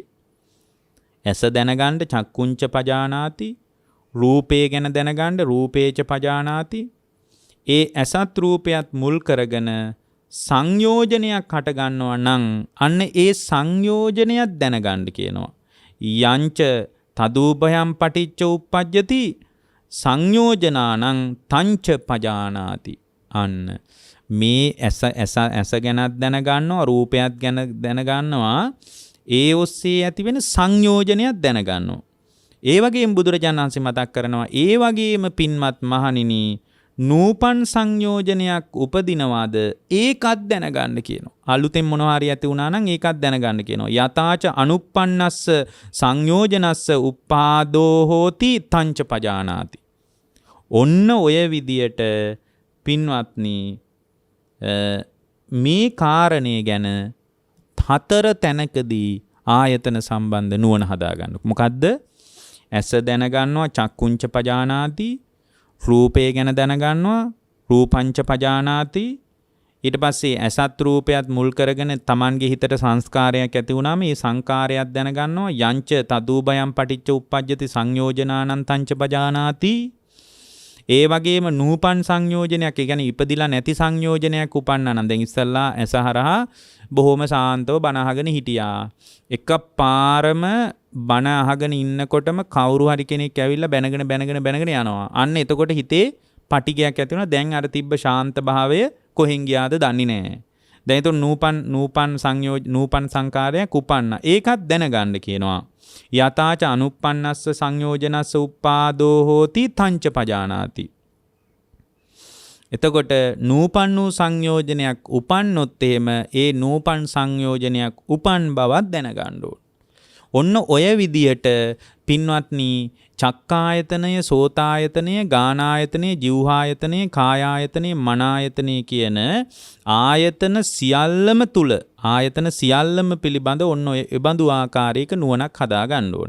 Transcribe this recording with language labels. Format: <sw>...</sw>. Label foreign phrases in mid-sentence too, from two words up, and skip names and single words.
<si>ඇස දැනගන්න</si> <pi>චක්කුංච පජානාති.</pi> <si>රූපේ ගැන දැනගන්න</si> <pi>රූපේච පජානාති.</pi> <si>ඒ ඇසත් රූපයත් මුල් කරගෙන සංයෝජනයක් හට ගන්නවා නම් අන්න ඒ සංයෝජනයක් දැනගන්න කියනවා.</si> <pi>යංච තදූපයම් පටිච්ච උප්පජ්ජති සංයෝජනානං තංච පජානාති.</pi> <si>අන්න මේ ඇස ගැනත් දැනගන්නවා රූපයත් ගැන දැනගන්නවා ඒ ඔස්සේ ඇති වෙන සංයෝජනයක් දැනගන්නවා. ඒ වගේම බුදුරජාණන් වහන්සේ මතක් කරනවා ඒ වගේම පින්වත් මහණෙනි නූපන් සංයෝජනයක් උපදිනවාද ඒකත් දැනගන්න කියනවා. අලුතෙන් මොනවා හරි ඇති වුණා නම් ඒකත් දැනගන්න කියනවා.</si> <pi>යතාච අනුප්පන්නස්ස සංයෝජනස්ස උප්පාදෝ හෝති තංච පජානාති.</pi> <si>ඔන්න ඔය විදියට පින්වත්නි මේ කාරණේ ගැන 4 තැනකදී ආයතන සම්බන්ධ නුවණ හදාගන්න. මොකද්ද? ඇස දැනගන්නවා</si> <pi>චක්කුංච පජානාති.</pi> <si>රූපය ගැන දැනගන්නවා</si> <pi>රූපංච පජානාති.</pi> <si>ඊට පස්සේ ඇසත් රූපයත් මුල් කරගෙන Tamanගේ හිතට සංස්කාරයක් ඇති වුණාම මේ සංකාරයක් දැනගන්නවා</si> <pi>යංච තදූපයම් පටිච්ච උප්පජ්ජති සංයෝජනානං තංච පජානාති.</pi> <si>ඒ වගේම නූපන් සංයෝජනයක් ඒ කියන්නේ ඉපදිලා නැති සංයෝජනයක් උපන්නා නම් දැන් ඉස්සල්ලා ඇස හරහා බොහොම සාන්තව බණ අහගෙන හිටියා. එකපාරම බණ අහගෙන ඉන්නකොටම කවුරු හරි කෙනෙක් ඇවිල්ලා බැනගෙන යනවා. අන්න එතකොට හිතේ පටිගයක් ඇති වෙනවා. දැන් අර තිබ්බ ශාන්ත භාවය කොහෙන් ගියාද දන්නේ නැහැ. දැන් එතකොට නූපන් සංකාරයක් උපන්නා. ඒකත් දැනගන්න කියනවා.</si> <pi>යතාච අනුප්පන්නස්ස සංයෝජනස්ස උප්පාදෝ හෝති තංච පජානාති.</pi> <si>එතකොට නූපන් වූ සංයෝජනයක් උපන්නොත් එහෙම ඒ නූපන් සංයෝජනයක් උපන් බවක් දැනගන්න ඕන. ඔන්න ඔය විදියට පින්වත්නි චක්කායතනය, සෝතායතනය, ගානායතනය, જીවහායතනය, කායායතනය, මනායතනය කියන ආයතන සියල්ලම තුල ආයතන සියල්ලම පිළිබඳ ඔන්න ඔය බඳු ආකාරයක නුවණක් හදා ගන්න ඕන.</si>